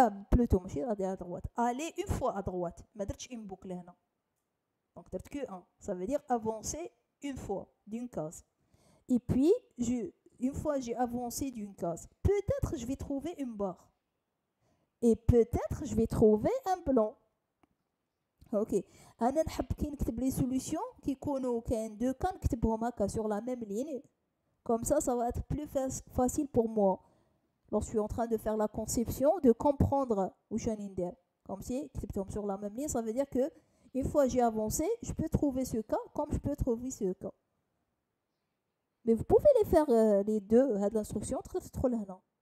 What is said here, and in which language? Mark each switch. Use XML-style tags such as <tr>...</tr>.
<fr>Plutôt, aller à droite. Aller une fois à droite. Je n'ai une boucle. Donc, que 1. Ça veut dire avancer une fois d'une case. Et puis, une fois j'ai avancé d'une case, peut-être je vais trouver une barre. Et peut-être je vais trouver un blanc. Ok.</fr> <ar>انا نحب كي نكتب لي سوليوشن كيكونوا كاين دو كان نكتبهم هكا</ar> <fr>sur la même ligne. Comme ça va être plus facile pour moi lorsque je suis en train de faire la conception de comprendre</fr> <ar>واش راني ندير.</ar> <fr>Comme si</fr> <ar>كتبتهم</ar> <fr>sur la même ligne, ça veut dire que une fois j'ai avancé, je peux trouver ce cas comme je peux trouver ce cas. Mais vous pouvez les faire les deux,</fr> <ar>هاد</ar> <fr>l'instruction</fr> <ar>تدخل لهنا.</ar>